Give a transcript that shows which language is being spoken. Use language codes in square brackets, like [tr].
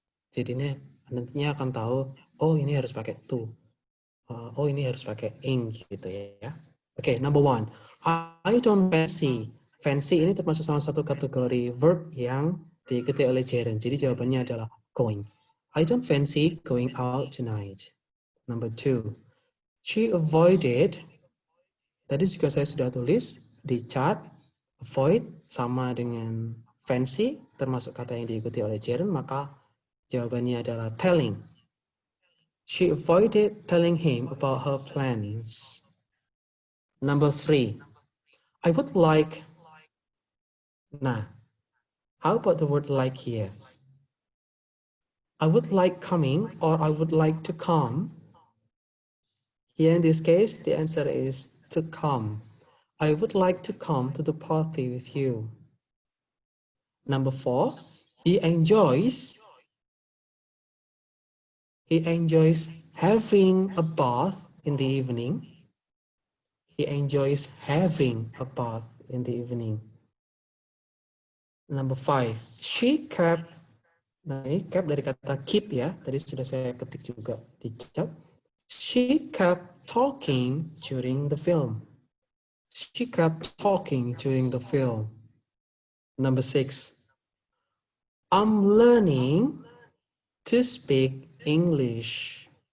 [id] Jadinya nantinya akan tahu, oh ini harus pakai to, oh ini harus pakai ing gitu ya. Oke, [en] number 1. I don't fancy. [id] Fancy ini termasuk salah satu kategori verb yang diikuti oleh gerund. Jadi jawabannya adalah going. [en] I don't fancy going out tonight. Number 2. She avoided. [id] Tadi juga saya sudah tulis di chat. Avoid sama dengan fancy, termasuk kata yang diikuti oleh gerund, maka jawabannya adalah telling. [en] She avoided telling him about her plans. Number 3. I would like. Nah, how about the word like here? I would like coming or I would like to come. Here in this case, the answer is to come. I would like to come to the party with you. Number 4, he enjoys having a bath in the evening. He enjoys having a bath in the evening. Number 5, she kept. [id] Nah, ini kept dari kata keep ya. Tadi sudah saya ketik juga di chat. [en] She kept talking during the film. She kept talking during the film. Number 6. I'm learning to speak English.